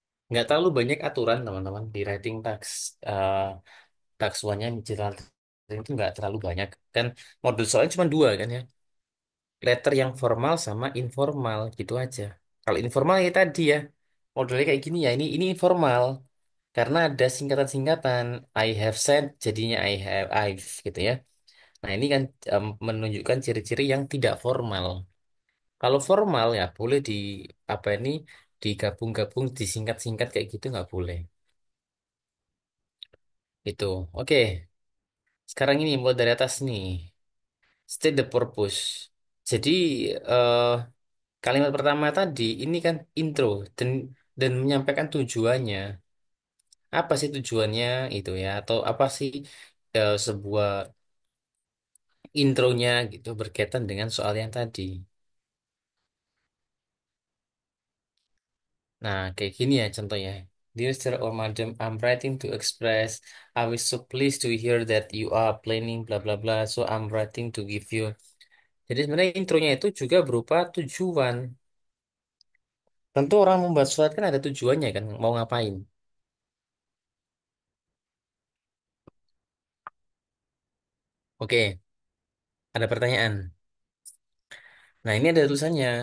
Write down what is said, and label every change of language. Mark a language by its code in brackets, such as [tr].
[id] Nggak terlalu banyak aturan teman-teman di writing tax. Tax 1-nya general training itu nggak terlalu banyak. Kan modul soalnya cuma dua kan ya. Letter yang formal sama informal gitu aja. Kalau informal ya tadi ya, modelnya kayak gini ya. Ini informal karena ada singkatan-singkatan. [en] I have said [id] jadinya [en] I've gitu ya. [id] Nah ini kan menunjukkan ciri-ciri yang tidak formal. Kalau formal ya boleh di apa ini digabung-gabung disingkat-singkat kayak gitu nggak boleh. Itu. Oke. Sekarang ini mulai dari atas nih. [en] State the purpose. [id] Jadi eh, kalimat pertama tadi ini kan intro dan menyampaikan tujuannya. Apa sih tujuannya itu ya? Atau apa sih sebuah intronya gitu berkaitan dengan soal yang tadi. Nah, kayak gini ya contohnya. [en] Dear Sir or Madam, I'm writing to express I was so pleased to hear that you are planning blah blah blah. So I'm writing to give you. [id] Jadi sebenarnya intronya itu juga berupa tujuan. Tentu orang membuat surat kan ada tujuannya kan, mau ngapain. Oke, ada pertanyaan. Nah, ini ada tulisannya.